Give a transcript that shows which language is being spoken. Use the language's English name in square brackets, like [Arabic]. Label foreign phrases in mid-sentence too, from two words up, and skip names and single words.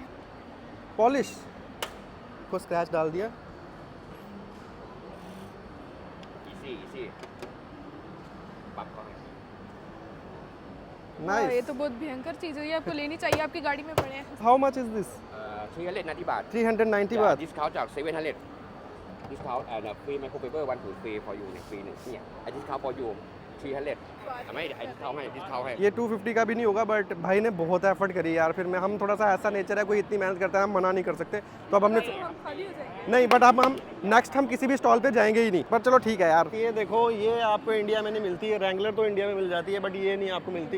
[Hindi] पॉलिश को स्क्रैच डाल दिया। इसी वाह, ये नाइस। तो बहुत भयंकर चीज़ है, ये आपको लेनी चाहिए, आपकी गाड़ी में पड़े हैं। [English] How much is this? [Thai] 390 บาท [Hindi] 390 बात। [Thai] discount จาก 700 [English] discount and free microfiber [Thai] 1 ถุง [English] free for you [Thai] เนี่ย free 1เนี่ย [English] I discount for you [Thai] 300 ไม่ [English] I discount [Thai] ให้ [Hindi] ये 250 का भी नहीं होगा, बट भाई ने बहुत एफर्ट करी यार। फिर मैं, हम थोड़ा सा ऐसा नेचर है, कोई इतनी मेहनत करता है हम मना नहीं कर सकते। तो अब हमने हम खाली हो जाएंगे। नहीं, बट अब हम नेक्स्ट हम किसी भी स्टॉल पे जाएंगे ही नहीं। पर चलो ठीक है यार। ये देखो, ये आपको इंडिया में नहीं मिलती है। रैंगलर तो इंडिया में मिल जाती है, बट ये नहीं आपको मिलती।